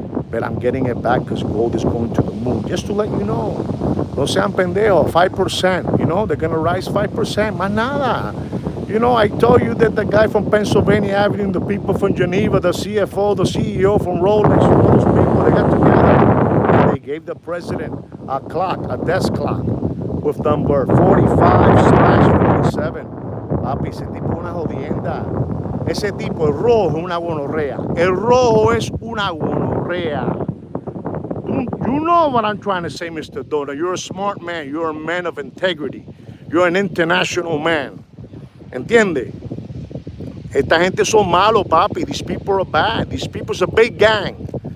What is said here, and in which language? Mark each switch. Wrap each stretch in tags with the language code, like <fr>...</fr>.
<en>But I'm getting it back because gold is going to the moon. Just to let you know,</en> <es>no sean pendejo,</es> <en>5%, you know, they're going to rise 5%,</en> <es>más nada.</es> <en>You know, I told you that the guy from Pennsylvania Avenue, the people from Geneva, the CFO, the CEO from Rolex, all those people, they got together and they gave the president a clock, a desk clock, with number 45/47.</en> <es>Papi, ese tipo es una jodienda. Ese tipo, el rojo es una gonorrea. El rojo es una gonorrea.</es> <en>You know what I'm trying to say, Mr. Dona. You're a smart man. You're a man of integrity. You're an international man.</en> <es>¿Entiende? Esta gente son malos, papi.</es> <en>These people are bad. These people's a big gang.</en>